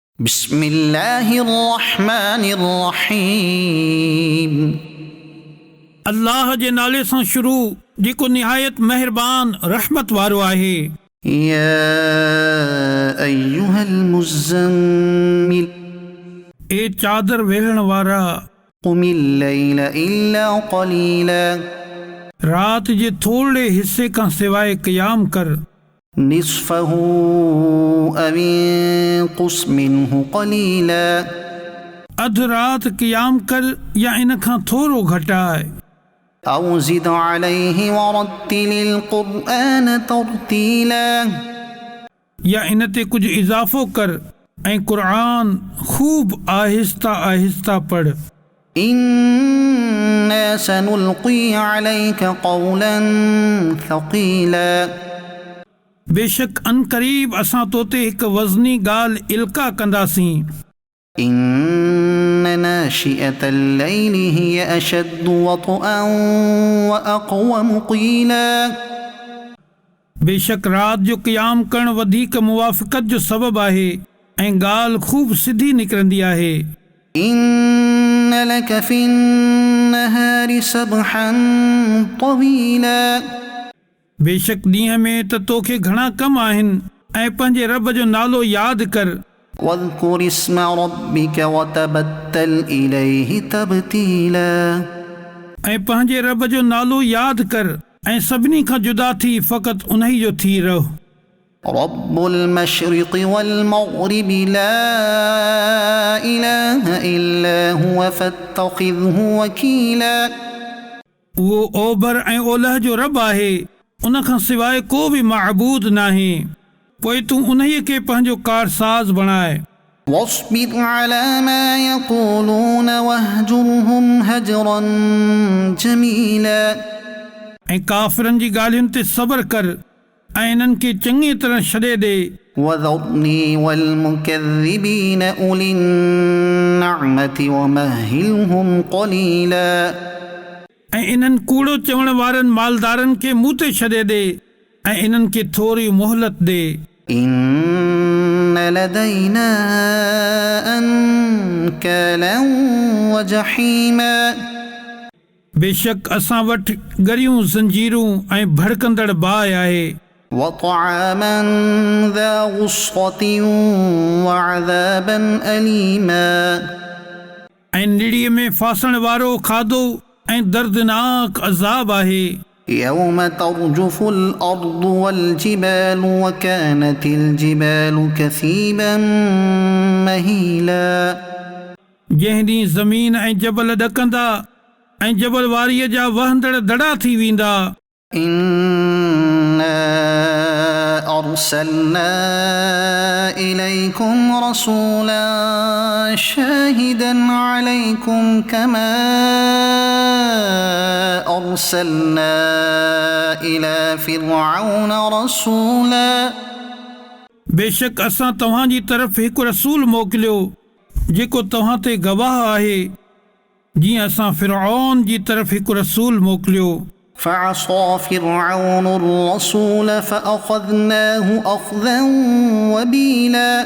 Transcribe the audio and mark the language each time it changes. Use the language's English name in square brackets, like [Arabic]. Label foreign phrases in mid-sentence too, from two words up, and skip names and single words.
[Arabic] बिस्मिल्लाहिर्रहमानिर्रहीम। [Sindhi] अल्लाह जे नाले सां शुरू जेको निहायत मेहरबान रहमत वारो आहे। [Arabic] يا أيها المزمل, [Sindhi] ए चादर वेढ़ण वारा, [Arabic] قم الليل إلا قليلا, [Sindhi] रात जे थोड़े हिस्से का सिवाय क़याम कर। [Arabic] نصفه أو انقص منه قليلا, [Sindhi] अध रात क़याम कर या इन खां थोरो घटाए। [Arabic] أو زد عليه ورتل القرآن ترتيلا, [Sindhi] या इन ते कुछ इज़ाफ़ो कर ऐं क़ुरआन खूब आहिस्ता आहिस्ता पढ़। [Arabic] إنا سنلقي عليك قولا ثقيلا, [Sindhi] बेशक अनकरीब असां तोते हिक वज़नी ॻाल्हि इल्का कंदासीं। [Arabic] إن ناشئة الليل هي أشد وطئا و أقوم قيلا, [Sindhi] बेशक रात जो क़याम करण वधीक मुवाफ़क़त जो सबब आहे ऐं ॻाल्हि खूब सिधी निकिरंदी आहे। [Arabic] إن لك في النهار سبحا طويلا, [Sindhi] बेशक ॾींहं में त तोखे घणा कम आहिनि ऐं पंहिंजे रब जो नालो यादि कर। [Arabic] واذكر اسم ربك وتبتل إليه تبتيلا, [Sindhi] ऐं पंहिंजे रब जो नालो यादि कर ऐं सभिनी खां जुदा थी फ़क़त उन्ही जो थी रहो। [Arabic] رب المشرق و المغرب لا إله إلا هو فاتخذه وكيلا, [Sindhi] उहो ओभर ऐं ओलह जो रब आहे, उन खां सवाइ को बि माबूद नाहे, पोइ तूं उन्हीअ खे पंहिंजो कारसाज़ बणाए। [Arabic] واصبر على ما يقولون واهجرهم هجرا جميلا, [Sindhi] ऐं काफ़िरनि जी ॻाल्हियुनि ते सब्र कर ऐं इन्हनि खे चङी तरह छॾे ॾे। [Arabic] وذرني والمكذبين أولي النعمة ومهلهم قليلا, [Sindhi] ऐं इन्हनि कूड़ो चवण वारनि मालदारनि खे मूं ते छॾे ॾे ऐं इन्हनि खे थोरी मोहलत ॾे। [Arabic] إن لدينا أنكالا و جحيما, [Sindhi] बेशक असां वटि गरियूं ज़ंजीरूं ऐं भड़कंदड़ बाहि आहे। [Arabic] و طعاما ذا غصة و عذابا أليما, [Sindhi] ऐं निड़ीअ में फासण वारो खाधो ऐं दर्दनाक अज़ाब आहे। [Arabic] يوم ترجف الأرض والجبال و كانت الجبال كثيبا مهيلا, [Sindhi] जंहिं ॾींहुं ज़मीन ऐं जबल ॾकंदा ऐं जबल वारीअ जा वहंदड़ दड़ा थी वेंदा। [Arabic] إنا أرسلنا إليكم رسولا شاهدا عليكم كما أرسلنا إلى فرعون رسولا, [Sindhi] बेशक असां तव्हांजी तरफ़ हिकु रसूल मोकिलियो जेको तव्हां ते गवाह आहे, जीअं असां फिरऔन जी तरफ़ हिकु रसूल मोकिलियो। [Arabic] فعصى فرعون الرسول فأخذناه أخذا وبيلا,